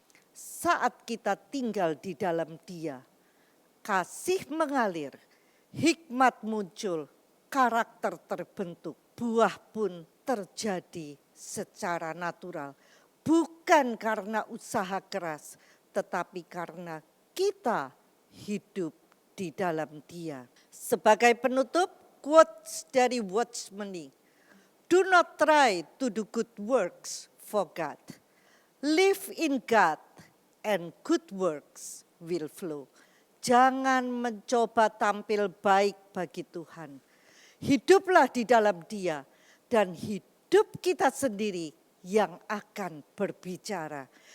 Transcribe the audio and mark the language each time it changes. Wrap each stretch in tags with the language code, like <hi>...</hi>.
<id>Saat kita tinggal di dalam Dia, kasih mengalir, hikmat muncul, karakter terbentuk, buah pun terjadi secara natural. Bukan karena usaha keras, tetapi karena kita hidup di dalam Dia. Sebagai penutup, quotes dari Watchman Nee.</id> <en>Do not try to do good works for God. Live in God and good works will flow.</en> <id>Jangan mencoba tampil baik bagi Tuhan. Hiduplah di dalam Dia dan hidup kita sendiri yang akan berbicara.</id>